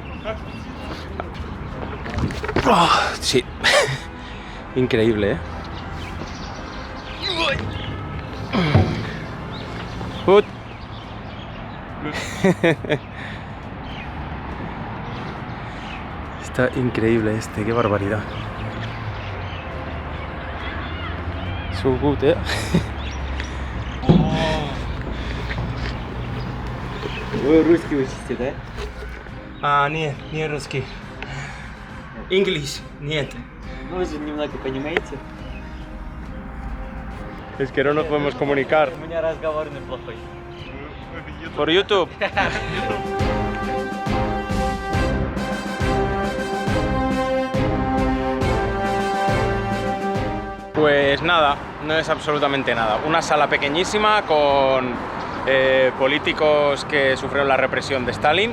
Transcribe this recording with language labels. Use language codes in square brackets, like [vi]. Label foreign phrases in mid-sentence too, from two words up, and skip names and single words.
[es] Oh, sí. Increíble, ¿eh? Está increíble qué barbaridad. [en] So good, [es] ¿eh? [ru] Вы русский учите, да? Нет, не русский. English, нет. Вы же немного понимаете? [es] Es que no nos podemos comunicar. [ru] У меня разговор неплохой. [es] Por YouTube. Pues nada, no es absolutamente nada. Una sala pequeñísima con políticos que sufrieron la represión de Stalin.